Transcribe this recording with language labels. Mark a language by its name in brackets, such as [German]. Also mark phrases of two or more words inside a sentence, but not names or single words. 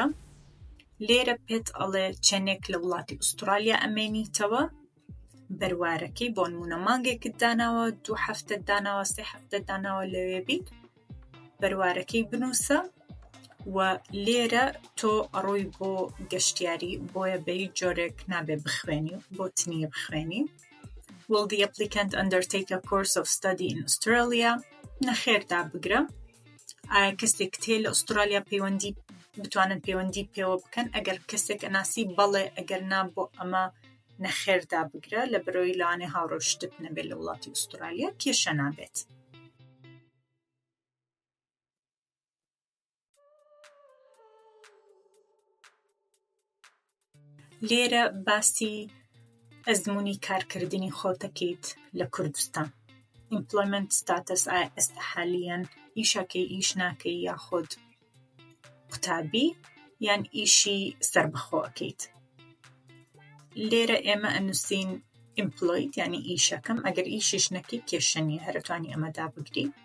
[Central Kurdish] لێرە پێت ئەڵێ چەندێک لە وڵاتی ئوسترالیا ئەمێنیتەوە، بەروارەکەی بۆ نمونە مانگێکت داناوە، 2 هەفتەت داناوە، 3 هەفتەت داناوە لەوێ بیت، بەروارەکەی بنووسە و لێرە تۆ ئەڕۆی بۆ گەشتیاری، بۆیە بە هیچ جۆرێک نابێ بخوێنی و بۆ تنیە بخوێنی. [English] Will the applicant undertake a course of study in Australia? [Central Kurdish] نەخێر دابگرە. ئایا کەسێک هەیە لە ئوسترالیا پەیوەندی بتوانن پەیوەندی پێوە بکەن؟ ئەگەر کەسێک ئەناسی بەڵێ، ئەگەر نا بۆ ئەمە نەخێر دابگرە، لە بەرەوەی لەوانێ هاوڕۆشتت نەبێت لە وڵاتی ئوسترالیا، کێشە نابێت. لێرە باسی ئەزموونی کارکردنی خۆتەکەیت لە کوردستان. [English] Employment status، [Central Kurdish] ئایا ئێستا حالیان ئیشەکەی، ئیش ناکەی، یاخود قوتابی یان ئیشی سەربەخۆکەیت. لێرە ئێمە ئەنووسین employed یعنی ئیشەکەم، ئەگەر ئیشیش نەکەی کێشە نیە، هەرەتوانی ئەمە دابگری.